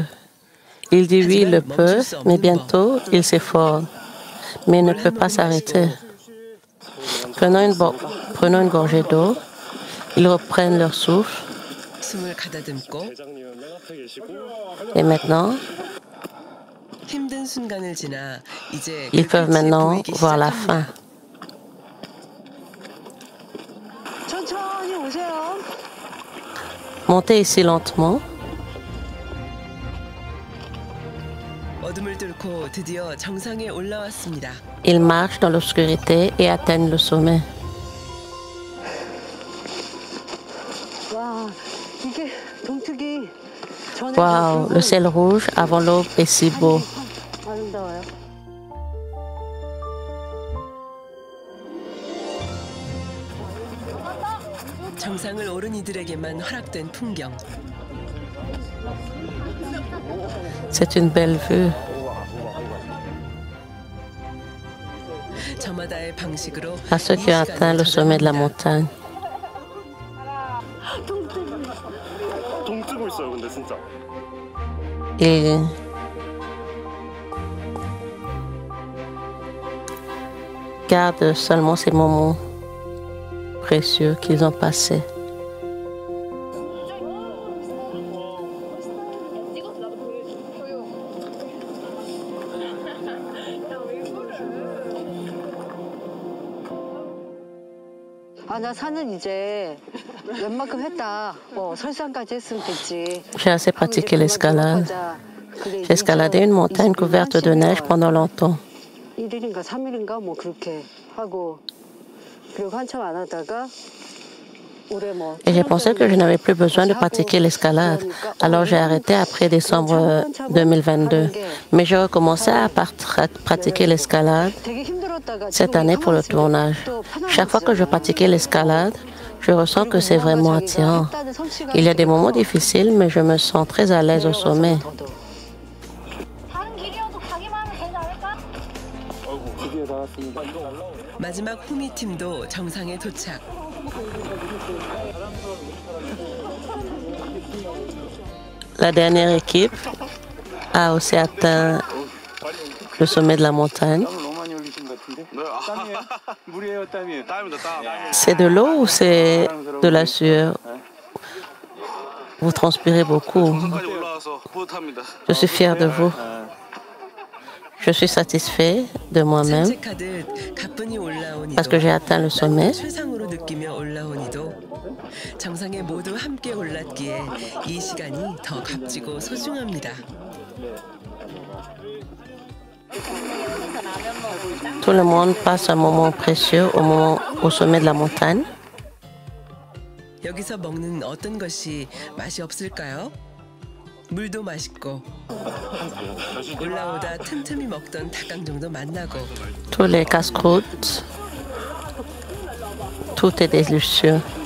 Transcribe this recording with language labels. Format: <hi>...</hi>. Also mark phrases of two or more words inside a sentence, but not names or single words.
<fr>Il dit oui, il le peut, mais bientôt, il s'efforce. Mais il ne peut pas s'arrêter. Prenons une gorgée d'eau. Ils reprennent leur souffle.</fr> <ko>숨을 가다듬고 대장님은 맨 앞에 계시고</ko> <fr>Et maintenant,</fr> <ko>힘든 순간을 지나 이제</ko> <fr>ils peuvent</fr> <ko>불빛이</ko> <fr>maintenant</fr> <ko>보이기</ko> <fr>voir la</fr> <ko>시작합니다.</ko> <fr>fin.</fr> <ko>천천히 오세요.</ko> <fr>Montez ici lentement.</fr> <ko>어둠을 뚫고 드디어 정상에 올라왔습니다.</ko> <fr>Ils marchent dans l'obscurité et atteignent le sommet.</fr> <ko>와, 이게 동특이 전에</ko> <fr>Waouh, le ciel rouge avant l'aube est si beau.</fr> <ko>아름다워요. 정상을 오른 이들에게만 허락된 풍경.</ko> <fr>C'est une belle vue.</fr> <ko>저마다의 방식으로</ko> <fr>À ceux qui ont atteint le sommet de la montagne.</fr> <ko>동 뜨고 있어요, 근데 진짜.</ko> <fr>Et gardent seulement ces moments précieux qu'ils ont passés.</fr> <ko>아, 나 산은 이제 웬만큼 했다. 설산까지 했으면 됐지.</ko> <fr>J'ai assez pratiqué l'escalade. J'ai escaladé une montagne couverte de neige pendant longtemps.</fr> <ko>1일인가 3일인가 뭐 그렇게 하고 그리고 한참 안 하다가 올해 뭐</ko> <fr>Et j'ai pensé que je n'avais plus besoin de pratiquer l'escalade. Alors j'ai arrêté après décembre 2022. Mais j'ai recommencé à pratiquer l'escalade</fr> <ko>되게 힘들었다가</ko> <fr>cette année pour le tournage. Chaque fois que je pratiquais l'escalade, je ressens que c'est vraiment attirant. Il y a des moments difficiles, mais je me sens très à l'aise au sommet.</fr> <ko>다른 길이어도 가기만 하면 되지 않을까? 그게 다 마지막 후미팀도 정상에 도착.</ko> <fr>La dernière équipe a aussi atteint le sommet de la montagne. C'est de l'eau ou c'est de la sueur? Vous transpirez beaucoup. Je suis fier de vous. Je suis satisfait de moi-même</fr> <ko>산책하듯 가뿐히 올라온</ko> <fr>parce que j'ai atteint le sommet.</fr> <ko>최상으로 느끼며 올라온 이도 정상에 모두 함께 올랐기에 이 시간이 더 값지고 소중합니다.</ko> <fr>Tout le monde passe un moment précieux au sommet de la montagne.</fr> <ko>여기서 먹는 어떤 것이 맛이 없을까요? 물도 맛있고 올라오다 틈틈이 먹던 닭강정도 만나고</ko> <fr>Tous les casse-croûtes, tout est délicieux.</fr>